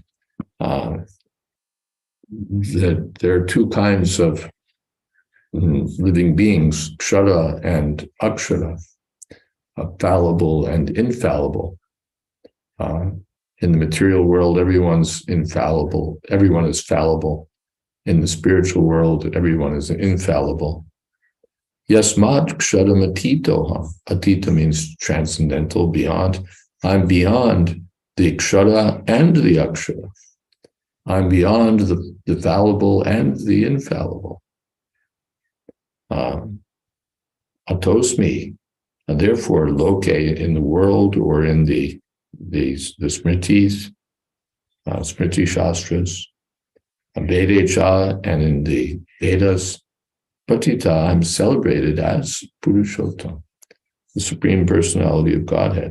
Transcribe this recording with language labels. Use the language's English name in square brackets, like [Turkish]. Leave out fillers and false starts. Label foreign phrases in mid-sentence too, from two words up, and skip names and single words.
[English] That there are two kinds of living beings, Kshara and Akshara, fallible and infallible. In the material world, everyone's infallible. Everyone is fallible. In the spiritual world, everyone is infallible. [Sanskrit] Yasmat ksharam atitoham. [English] Atita means transcendental, beyond. I'm beyond the kshara and the akshara. I'm beyond the fallible and the infallible. Atosmi, and therefore loke in the world or in the Smritis, Smriti Shastras, Vedecha, and in the Vedas, Patita, I'm celebrated as Purushottam, the Supreme Personality of Godhead.